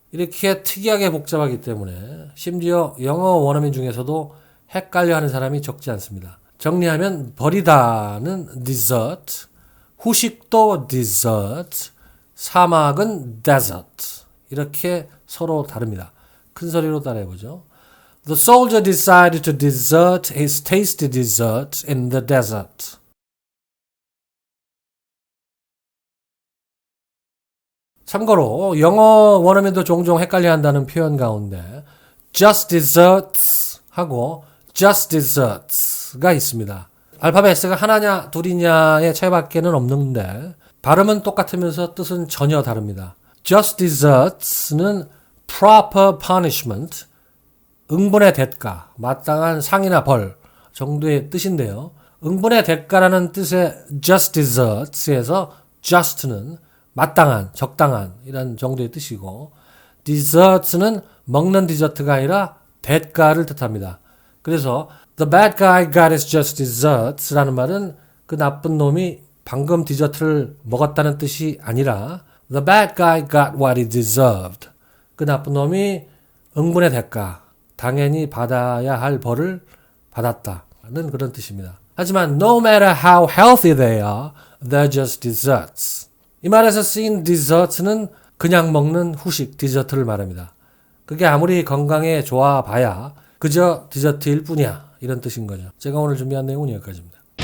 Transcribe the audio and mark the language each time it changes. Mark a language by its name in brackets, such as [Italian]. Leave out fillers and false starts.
[Korean] 이렇게 특이하게 복잡하기 때문에 심지어 영어 원어민 중에서도 헷갈려하는 사람이 적지 않습니다. 정리하면 버리다는 dessert, 후식도 dessert, 사막은 desert 이렇게 서로 다릅니다. 큰 소리로 따라해보죠. [English] The soldier decided to desert his tasty dessert in the desert. [Korean] 참고로 영어 원어민도 종종 헷갈려한다는 표현 가운데 just desserts 하고 just desserts가 있습니다. 알파벳 S가 하나냐 둘이냐의 차이밖에는 없는데 발음은 똑같으면서 뜻은 전혀 다릅니다. just desserts는 [English] proper punishment, [Korean] 응분의 대가, 마땅한 상이나 벌 정도의 뜻인데요. 응분의 대가라는 뜻의 just desserts에서 just는 마땅한, 적당한 이런 정도의 뜻이고 desserts는 먹는 디저트가 아니라 대가를 뜻합니다. 그래서 [English] the bad guy got his just desserts [Korean] 라는 말은 그 나쁜 놈이 방금 디저트를 먹었다는 뜻이 아니라 [English] the bad guy got what he deserved. [Korean] 그 나쁜 놈이 응분의 대가, 당연히 받아야 할 벌을 받았다는 그런 뜻입니다. 하지만 [English] no matter how healthy they are, they're just desserts. [Korean] 이 말에서 쓰인 desserts는 그냥 먹는 후식, 디저트를 말합니다. 그게 아무리 건강에 좋아 봐야 그저 디저트일 뿐이야. 이런 뜻인 거죠. 제가 오늘 준비한 내용은 여기까지입니다.